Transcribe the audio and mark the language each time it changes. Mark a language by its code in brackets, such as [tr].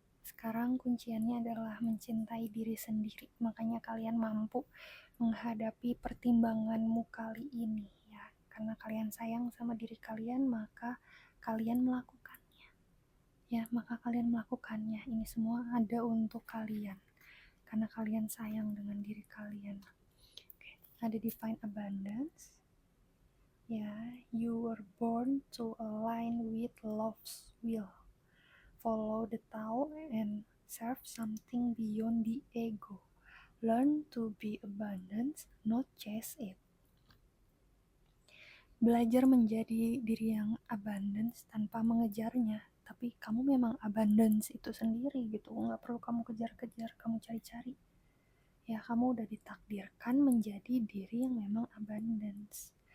[id] Sekarang kunciannya adalah mencintai diri sendiri, makanya kalian mampu menghadapi pertimbanganmu kali ini ya. Karena kalian sayang sama diri kalian, maka kalian melakukannya ya, ini semua ada untuk kalian karena kalian sayang dengan diri kalian. Oke, ada divine abundance. [en] Yeah, you were born to align with love's will. Follow the Tao and serve something beyond the ego. Learn to be abundant, not chase it. [id] Belajar menjadi diri yang abundance tanpa mengejarnya. Tapi kamu memang abundance itu sendiri gitu. Nggak perlu kamu kejar-kejar, kamu cari-cari. Ya, kamu udah ditakdirkan menjadi diri yang memang abundance.